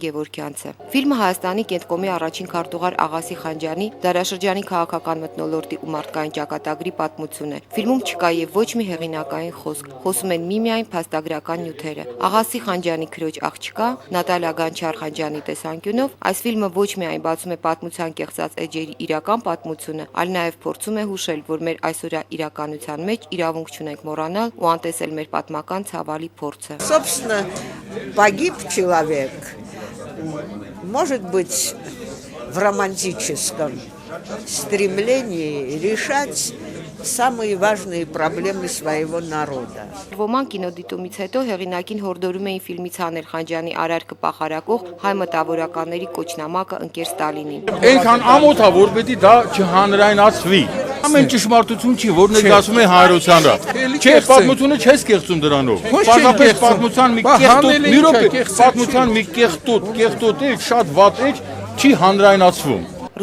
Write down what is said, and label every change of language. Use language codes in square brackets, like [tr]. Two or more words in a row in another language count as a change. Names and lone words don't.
[hy] Գևորգյանցը։ Ֆիլմը Հայաստանի Կենտկոմի առաջին քարտուղար Աղասի Խանջյանի դարաշրջանի քաղաքական մթնոլորտի ու մարդկային ճակատագրի պատմություն է։ Ֆիլմում չկա եւ ոչ մի հեղինակային խոսում են միմիայն փաստագրական նյութերը։ Աղասի Խանջյանի քրոջ աղջկա Նատալիա Գանչար Խանջյանի տեսանկյունով այս ֆիլմը ոչ միայն բացում է պատմության կեղծած էջերի իրական պատմությունը, այլ նաև փորձում է հուշել, որ մեր այսօրյա իրականության մեջ իրավունք չունենք մոռանալ ու անտեսել մեր պատմական ցավալի փորձը։ [ru] Собственно, погиб человек, может быть, в романтическом стремлении решать самые важные проблемы своего народа. [hy] Ոմանք կինոդիտումից հետո հեղինակին հորդորում էին ֆիլմից հանել Խանջյանի արարքը պախարակող հայ մտավորականների կոչնամակը ընկեր Ստալինին։ Այնքան ամոթ է, որ պետք է դա չհանրայնացվի։ Ամեն ճշմարտություն չի, որ ներկայացում է հայրությանը։ Չէ, պատմությունը չես կեղծում դրանով։ Պարզապես պատմության մի կեղտոտ, մի րոպե, պատմության մի կեղտոտ է, շատ վատ է, չի հանրայնացվում։